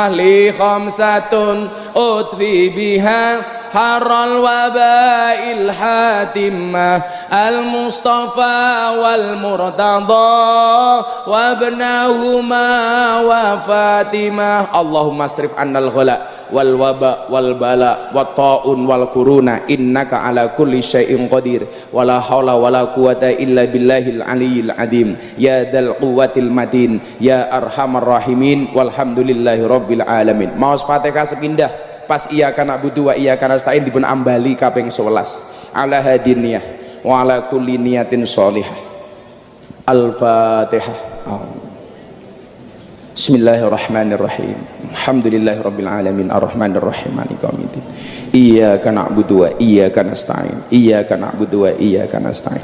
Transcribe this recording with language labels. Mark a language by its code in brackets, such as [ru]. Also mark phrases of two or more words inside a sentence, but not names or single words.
[ar] لخمسة أطفي بها حر الوباء الحاطمة المصطفى والمرتضى وابناهما وفاطمة. اللهم اصرف عنا الغلاء والوباء والبلاء والطاعون والكرونا إنك على كل شيء قدير ولا حول ولا قوة إلا بالله العلي العظيم يا ذا القوة المتين يا أرحم الراحمين والحمد لله رب العالمين. [jv] Maos Fatihah sepindah pas [ar] إياك نعبد وإياك نستعين [jv] dipun ambali kaping 11 [ar] على هذه النية وعلى كل نية صالحة. الفاتحة. بسم الله الرحمن الرحيم. الحمد لله رب العالمين الرحمن الرحيم مالك يوم الدين. إياك نعبد وإياك نستعين. إياك نعبد وإياك نستعين.